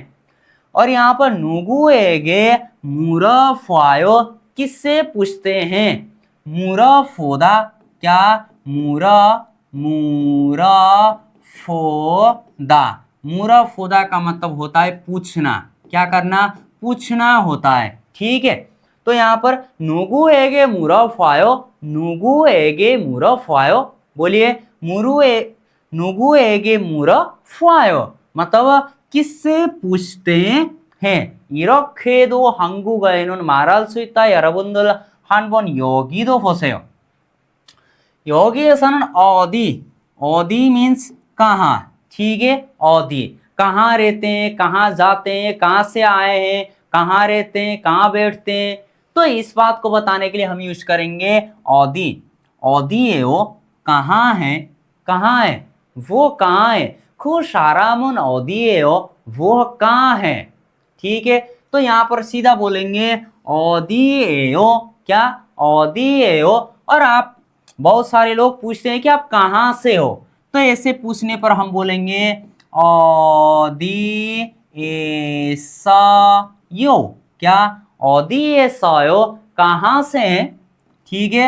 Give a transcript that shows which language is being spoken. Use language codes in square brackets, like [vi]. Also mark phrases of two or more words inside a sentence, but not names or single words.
[hi] और यहाँ पर [ko] 누구에게 물어봐요 [hi] किससे पूछते हैं, मुरफोदा, क्या, मुरा, मुरफोदा, मुरफोदा का मतलब होता है पूछना, क्या करना, पूछना होता है, ठीक है। तो यहाँ पर [ko] 누구에게 물어봐요, 누구에게 물어봐요, [hi] बोलिए, [ko] 누구에게 물어봐요 [hi] मतलब किससे पूछते हैं। [ko] 이렇게도 한국어에는 말할 수 있다. 여러분들 한번 여기도 보세요. [hi] 여기에서는 어디, 어디 मीन्स कहाँ, ठीक है, 어디, कहाँ रहते हैं, कहाँ जाते हैं, कहाँ से आए हैं, कहाँ रहते हैं, कहाँ बैठते हैं। तो इस बात को बताने के लिए हम यूज करेंगे [ko] 어디, 어디예요, [hi] कहाँ है, कहाँ है, वो कहाँ है, [ko] 그 사람은 어디예요, [hi] वो कहाँ है, ठीक है। तो यहाँ पर सीधा बोलेंगे 어디예요, क्या, 어디예요। और आप बहुत सारे लोग पूछते हैं कि आप कहाँ से हो, तो ऐसे पूछने पर हम बोलेंगे 어디에서요, क्या, 어디에서요, कहाँ से हैं, ठीक है।